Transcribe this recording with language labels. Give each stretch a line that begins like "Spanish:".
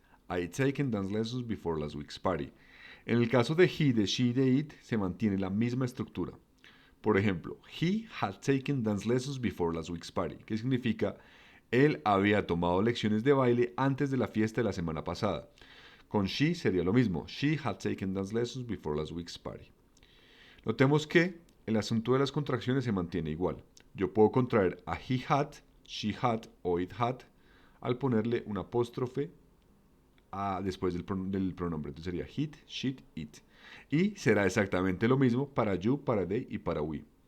English: I'd taken dance lessons before last week's party.
Spanish: En el caso de he, de she, de it, se mantiene la misma estructura. Por ejemplo,
English: he had taken dance lessons before last week's party,
Spanish: que significa él había tomado lecciones de baile antes de la fiesta de la semana pasada. Con she sería lo mismo.
English: She had taken dance lessons before last week's party.
Spanish: Notemos que el asunto de las contracciones se mantiene igual. Yo puedo contraer a he had, she had o it had al ponerle un apóstrofe después del pronombre. Entonces sería it, sheet, it. Y será exactamente lo mismo para you, para they y para we.